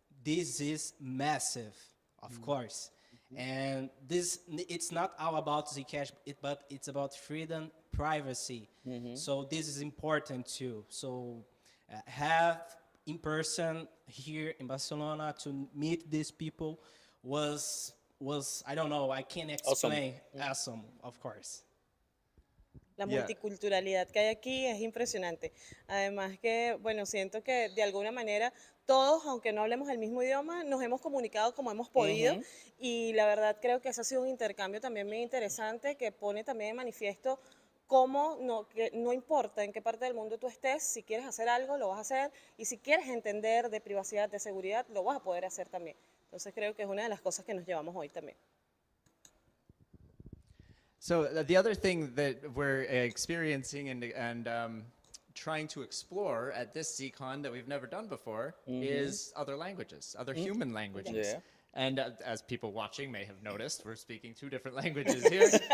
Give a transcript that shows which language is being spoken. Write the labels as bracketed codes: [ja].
[en] This is massive, of course. And it's not all about Zcash, but it's about freedom, privacy. So this is important too. So have in person here in Barcelona to meet these people was I don't know, I can't explain. Awesome, of course. [es] La multiculturalidad que hay aquí es impresionante. Además que, bueno, siento que de alguna manera todos, aunque no hablemos el mismo idioma, nos hemos comunicado como hemos podido y la verdad creo que ese ha sido un intercambio también muy interesante que pone también de manifiesto cómo que no importa en qué parte del mundo tú estés, si quieres hacer algo, lo vas a hacer y si quieres entender de privacidad, de seguridad, lo vas a poder hacer también. Entonces creo que es una de las cosas que nos llevamos hoy también. [en] So the other thing that we're experiencing and trying to explore at this Zcon that we've never done before is other languages, other human languages. Yeah. And as people watching may have noticed, we're speaking 2 different languages here.